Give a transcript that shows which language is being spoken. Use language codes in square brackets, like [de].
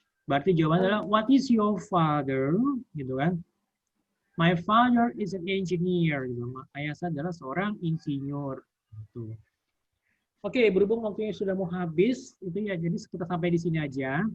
[id] Berarti jawaban adalah [en] what is your father, [id] gitu kan? [en] My father is an engineer. [id] Gitu. Ayah saya adalah seorang insinyur. Gitu. Oke, berhubung waktunya sudah mau habis, itu ya jadi kita sampai di sini aja.